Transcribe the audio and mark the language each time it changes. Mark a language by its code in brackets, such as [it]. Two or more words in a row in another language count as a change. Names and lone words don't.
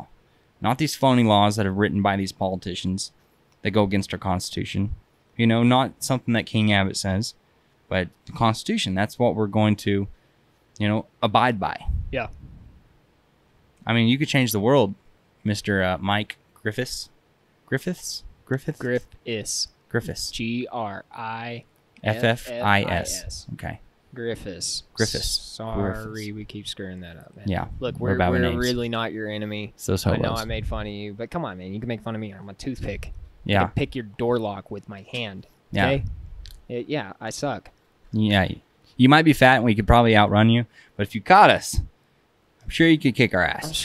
[en] Not these phony laws that are written by these politicians that go against our Constitution. You know, not something that King Abbott says, but the Constitution. That's what we're going to, you know, abide by. Yeah. I mean, you could change the world, Mr. Mike Griffiths. Griffiths? Griffiths. Griffiths. Griffiths. Okay. Griffiths. Sorry, Griffiths. we keep screwing that up, man. Yeah. Look, we're really not your enemy. So I know I made fun of you, but come on, man. You can make fun of me. I'm a toothpick. Yeah. I can pick your door lock with my hand. Okay? Yeah, I suck. Yeah. You might be fat and we could probably outrun you, but if you caught us, I'm sure you could kick our ass.